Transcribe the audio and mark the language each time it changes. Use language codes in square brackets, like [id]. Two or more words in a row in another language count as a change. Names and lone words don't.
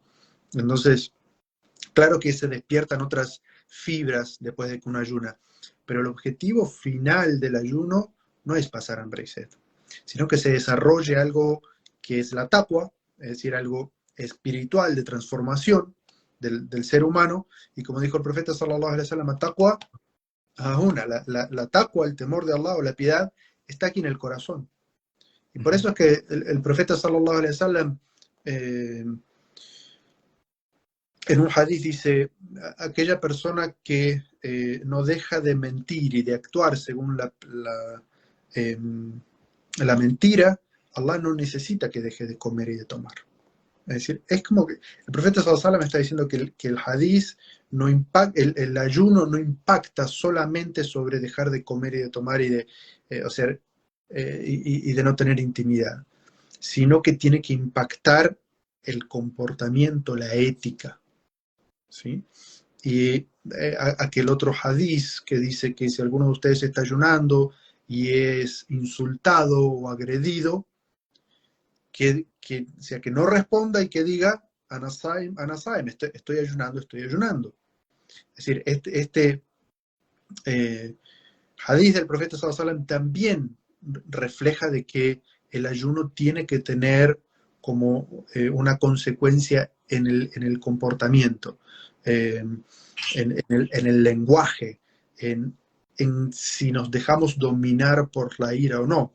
[es] Entonces, claro que se despiertan otras fibras después de que uno ayuna, pero el objetivo final del ayuno no es pasar hambre y sed, sino que se desarrolle algo que es la taqwa, es decir, algo espiritual de transformación del ser humano, y como dijo el profeta [ar] صلى الله عليه وسلم, [es] taqwa, la taqwa, el temor de Allah o la piedad, está aquí en el corazón. Y por eso es que el profeta [ar] صلى الله عليه وسلم [es] en un hadith dice, aquella persona que no deja de mentir y de actuar según la mentira, Allah no necesita que deje de comer y de tomar. Es decir, es como que el profeta [ar] صلى الله عليه وسلم [es] está diciendo que el hadith no impacta, el ayuno no impacta solamente sobre dejar de comer y de tomar y de, o sea, y de no tener intimidad, sino que tiene que impactar el comportamiento, la ética, ¿sí? Y aquel otro hadiz que dice que si alguno de ustedes está ayunando y es insultado o agredido, o sea, que no responda y que diga, [ar] أنا صائم، أنا صائم, [es] estoy ayunando, estoy ayunando. Es decir, este hadiz del profeta [ar] صلى الله عليه وسلم [es] también refleja de que el ayuno tiene que tener como una consecuencia en el comportamiento, en el lenguaje, en si nos dejamos dominar por la ira o no.